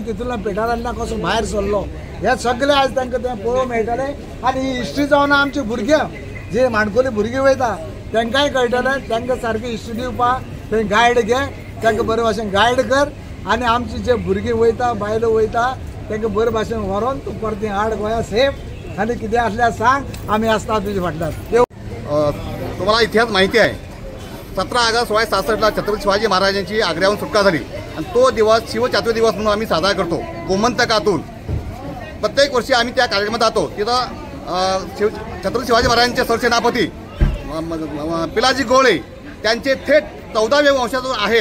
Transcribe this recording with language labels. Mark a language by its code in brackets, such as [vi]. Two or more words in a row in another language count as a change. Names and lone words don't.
[kok] तितूंतल्यान पेटारांतल्यान कसो भायर सरलो हे सगळे आज तांकां थंय पळोवंक मेळटलें आनी ही हिस्ट्री जावन आमची भुरग्यां जे माणकुली भुरगीं वयता तांकांय कळटलें तांकां सारकी हिस्ट्री दिवपाक थंय गायड घे तांकां बरे भाशेन गायड कर आनी आमची जे भुरगीं वयता बायलो वयता तांकां बरे भाशेन व्हरोन तूं परती हाड गोंया सेफ आनी कितें आसल्यार सांग आमी आसता तुजे फाटल्यान. [mr] तुम्हाला इतिहास माहिती आहे 17 ऑगस्ट 1966ला छत्रपती शिवाजी महाराजांची आग्र्याहून सुटका झाली आणि तो दिवस शिवचातुर्थ दिवस म्हणून आम्ही साजरा करतो. गोमंतकातून प्रत्येक वर्षी आम्ही त्या कार्यक्रमात जातो. तिथं छत्रपती शिवाजी महाराजांचे सरसेनापती पिलाजी गोळे त्यांचे थेट 14व्या वंशातून आहेत.